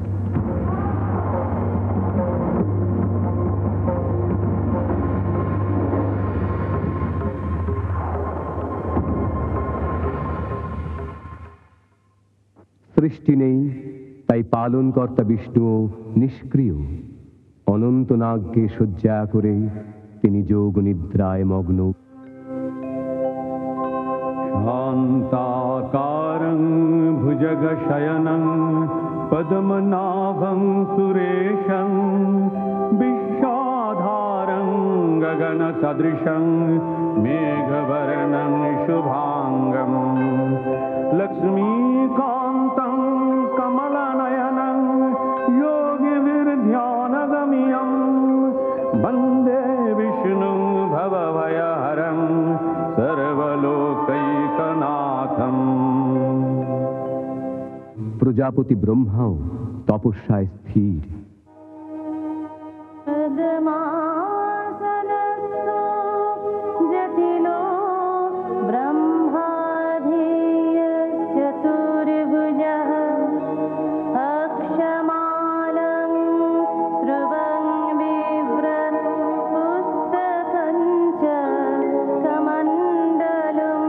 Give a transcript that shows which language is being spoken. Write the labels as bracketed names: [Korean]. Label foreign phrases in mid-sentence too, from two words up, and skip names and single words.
[Bangla] সৃষ্টি নেই, তাই পালনকর্তা বিষ্ণুও নিষ্ক্রিয়। অনন্ত নাগকে শয্যা করে তিনি যোগ নিদ্রায় মগ্ন। [Sanskrit] शान्ताकारं भुजगशयनं पद्मनाभं सुरेशं, विश्वाधारं गगनसदृशं मेघवर्णं शुभाङ्गं, लक्ष्मीकान्तं कमलनयनं योगिभिर्ध्यानगम्यं, वन्दे विष्णुं भवभयहरं सर्वलोकैकनाथम्। [Bangla] প্রজাপতি ব্রহ্মাও তপস্যায় স্থির। [Sanskrit] পদ্মাসনস্থো জটিলো ব্রহ্মাধিয়শ্চতুর্ভুজः, অক্ষমালাং স্রবং বিভ্রৎপুস্তকং চ কমণ্ডলम्।